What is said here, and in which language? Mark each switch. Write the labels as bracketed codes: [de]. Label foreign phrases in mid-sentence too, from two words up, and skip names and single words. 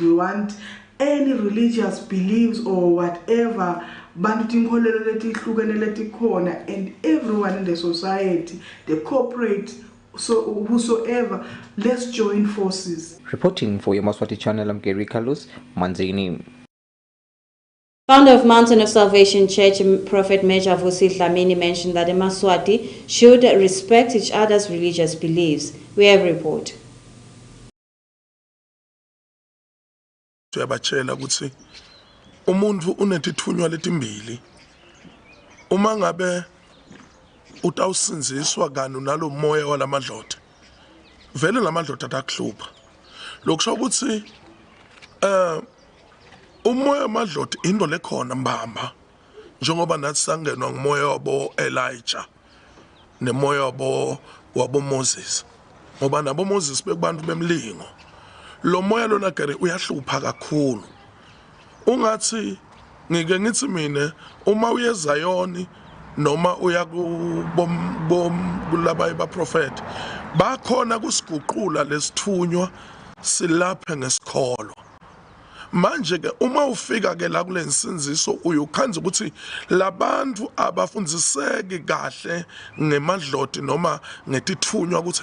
[en] We want any religious beliefs or whatever, and everyone in the society, the corporate, so whosoever, let's join forces. Reporting for Yemaswati channel, I'm Gary Carlos Manzini. Founder of Mountain of Salvation Church, Prophet Major Vusi Dlamini, mentioned that Yemaswati should respect each other's religious beliefs. We have a report. [ss] Uyabatshela ukuthi umuntu unetithunywa letimbili uma ngabe utawusinziswa kanu nalo moya walamadloda vele lamadloda atakuhlupha lokusho ukuthi umoya wamadloda into lekhona mbamba njengoba nathi sangenwa ngumoya wabo Elijah nemoya wabo Moses ngoba nabo Moses bekubantu bemlingo lo moya lona gere uyahlupha kakhulu ungathi ngike ngithi mina uma uye eZayoni noma uya kulaba baprofeti bakhona kusiguqula lesithunywa silaphe ngesikholo manje ke uma ufika ke la kule nsinziso uyukhanza ukuthi labantu abafundziseki kahle ngemadloti noma ngetithunywa ukuthi